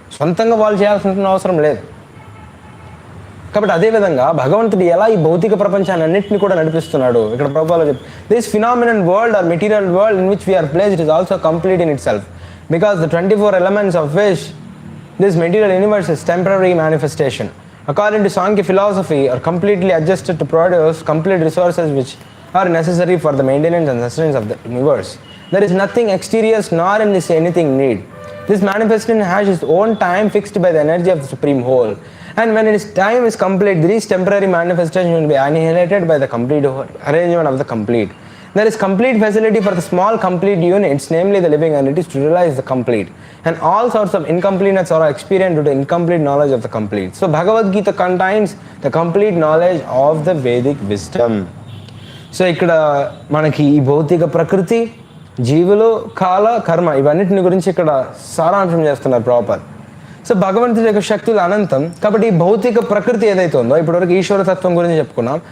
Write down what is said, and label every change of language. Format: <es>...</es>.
<te>సొంతంగా వాళ్ళు చేయాల్సిన అవసరం లేదు. కాబట్టి అదేవిధంగా భగవంతుడు ఎలా ఈ భౌతిక ప్రపంచాన్ని అన్నింటినీ కూడా నడిపిస్తున్నాడు ఇక్కడ ప్రభుపాదులు చెప్పి,</te> <en>This phenomenal world or material world in which we are placed is also complete in itself because the 24 elements of which this material universe is temporary manifestation according to Sankhya philosophy are completely adjusted to produce complete resources which are necessary for the maintenance and sustenance of the universe. There is nothing exterior nor in this anything need. This manifestation has its own time fixed by the energy of the supreme whole, and when its time is complete, these temporary manifestations will be annihilated by the complete arrangement of the complete. There is complete facility for the small complete units, namely the living entities, to realize the complete, and all sorts of incompleteness are experienced due to incomplete knowledge of the complete. So Bhagavad Gita contains the complete knowledge of the Vedic wisdom.</en> <te>So ఇక్కడ మనకి ఈ భౌతిక ప్రకృతి, జీవులు, కాల, కర్మ ఇవన్నిటిని గురించి ఇక్కడ సారాంశం చేస్తున్నారు ప్రభుపాద. సో భగవంతుడి యొక్క శక్తులు అనంతం కాబట్టి ఈ భౌతిక ప్రకృతి ఏదైతే ఉందో ఇప్పటివరకు ఈశ్వర తత్వం గురించి చెప్పుకున్నాం.</te>